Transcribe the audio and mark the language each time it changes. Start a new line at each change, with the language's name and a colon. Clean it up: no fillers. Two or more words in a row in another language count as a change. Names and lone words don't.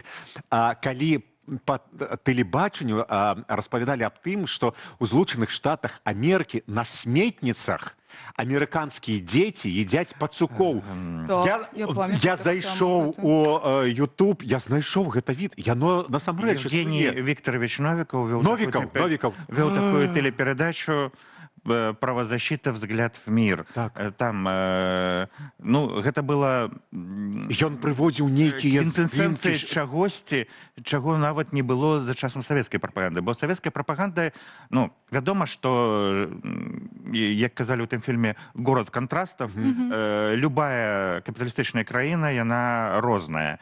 Belarusian: Калі по тэлебачанню распавядалі аб тым, што ў Злучаных Штатах Амерыкі на сметніцах амерыканскія дзеці едзяць пацукоў. Я зайшоў у YouTube, я знайшоў гэта від, яно насамрэч існуе.
Russian: Евгений Викторович Новиков вёў такую телепередачу «Правозащита. Взгляд в мир».
Belarusian: Там, ну, гэта было... Ён прыводзіў нейкія інтэнсэнцыі чагосьці, чаго нават не было за часам савецкай прапаганды. Бо савецкая прапаганда, ну, вядома, што, як казалі ў тым фільме «Город контрастов», любая капіталістычная краіна, яна розная.